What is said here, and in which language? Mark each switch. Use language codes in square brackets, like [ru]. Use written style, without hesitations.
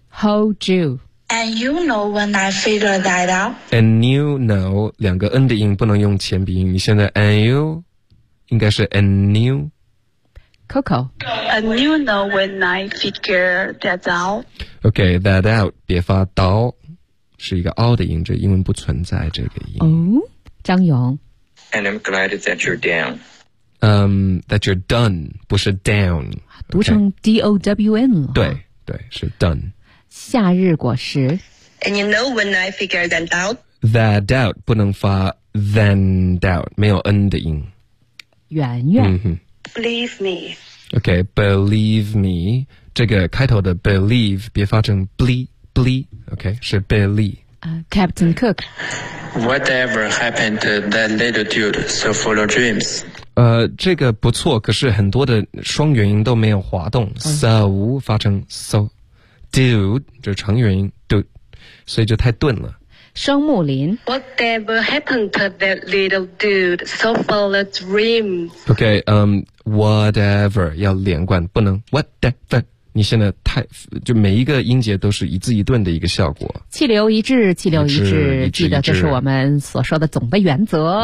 [en] Hold you. And you know when I figured that out? And you know, [zh] 两个 N 的音不能用前鼻音你现在 and you, 应该是 and you. [en] Coco. And you know when I figured that out? Okay, that out, [zh] 别发刀。是一个凹的音，这英文不存在这个音。哦，张勇。 [en] And I'm glad that you're down. That you're done, [zh] 不是 [en] down. [zh] 读成 D-O-W-N 了。对，是 done. 夏日果实。 [en] And you know when I figure that out? That doubt, [zh] 不能发 than doubt, 没有 N 的音。圆圆。 [en] Believe me. Okay, believe me. [zh] 这个开头的 believe, 别发成 Okay, 是 Billy. [en] Captain Cook. Whatever happened to that little dude so full of dreams? [zh] 这个不错，可是很多的双元音都没有滑动。 So 发成 so. Dude, 这长元音 dude, 所以就太顿了。双木林。 [en] Whatever happened to that little dude so full of dreams? Okay, whatever, [zh] 要连贯，不能 whatever. 你现在太就每一个音节都是一字一顿的一个效果气流一致，记得就是我们所说的总的原则、